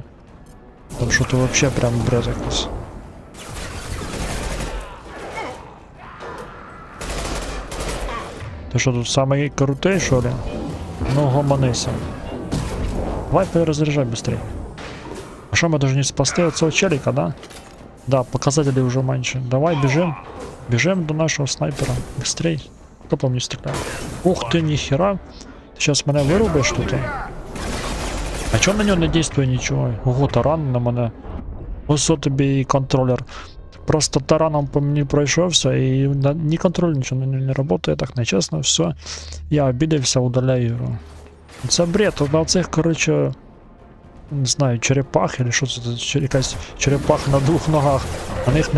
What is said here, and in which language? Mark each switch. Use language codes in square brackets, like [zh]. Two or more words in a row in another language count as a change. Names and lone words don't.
[uk] Там що-то вообще прям бред якийсь. Ти що тут самий крутий, що ли? Ну, гомонися. [ru] Давай перезаряжай быстрее. [uk] А що ми [ru] должны спасти [uk] оцього челика, да? [ru] Да, показатели уже меньше. Давай бежим. Бежим до нашего снайпера. Быстрей. Кто по мне стреляет? Ух ты, нихера. Ты сейчас меня вырубишь тут? А чё на него не действует ничего? [uk] Ого, таран на мене. Ось тобі і контролер. Просто тараном по мені пройшовся і ні контроль нічого не працює, так нечесно, все. Я обідався, удаляю ігру. Це бред, на цих, короче, не знаю, черепах, или що це, якась черепаха на двох ногах.